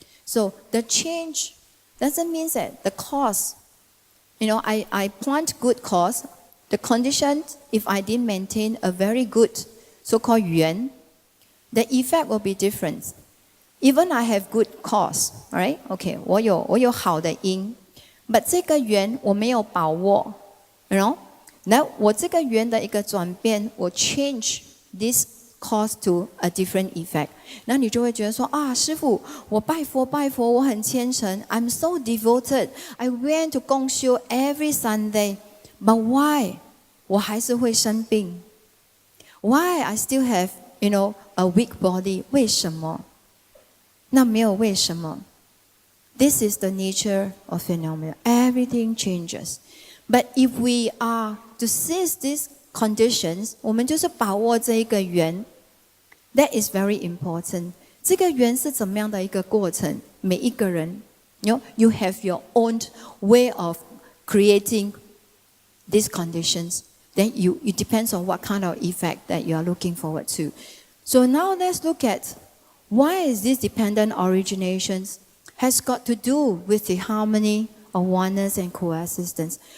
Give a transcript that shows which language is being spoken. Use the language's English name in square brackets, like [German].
[English] So the change doesn't mean that the cause, I plant good cause. The condition, if I didn't maintain a very good so-called yuan, the effect will be different. Even I have good cause, right? [Chinese] Okay, 我有好的因 but 这个缘我没有把握 那我这个缘的一个转变，我 [English] change this cause to a different effect. [Chinese] 那你就会觉得说啊，师父，我拜佛，我很虔诚 [English] I'm so devoted. I went to 共修 every Sunday. But why? [Chinese] 我还是会生病 [English] Why I still have, a weak body? [Chinese] 为什么？那没有为什么。 [English] This is the nature of phenomena. Everything changes. But if we are to seize these conditions, [Chinese] 我们就是把握这一个缘 [English] That is very important. [Chinese] 这个缘是怎么样的一个过程？每一个人 [English] you have your own way of creating these conditions. Then it depends on what kind of effect that you are looking forward to. So now let's look at why is this dependent originations has got to do with the harmony of oneness and coexistence.